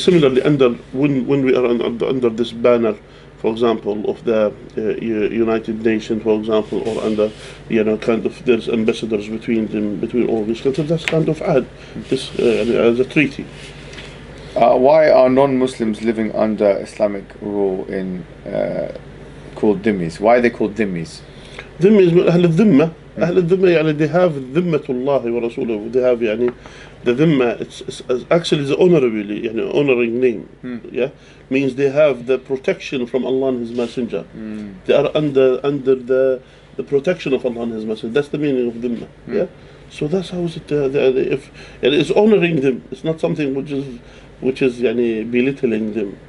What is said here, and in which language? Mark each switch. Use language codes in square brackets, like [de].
[en] similarly under when we are under this banner, for example, of the United Nations, for example, or under, kind of there's ambassadors between them, between all these countries. That's kind of add this as a treaty. Why are non-Muslims living under Islamic rule in called dhimmis? Why are they called dhimmis? [ar] ذمة من أهل الذمة. أهل الذمة يعني [en] they have [ar] ذمة الله ورسوله. [en] They have يعني the ذمة. It's actually the honorably يعني honoring name. Yeah, means they have the protection from Allah and His Messenger. They are under the protection of Allah and His Messenger. That's the meaning of ذمة. Yeah, so that's how is it. If it's honoring them, it's not something which is يعني belittling them.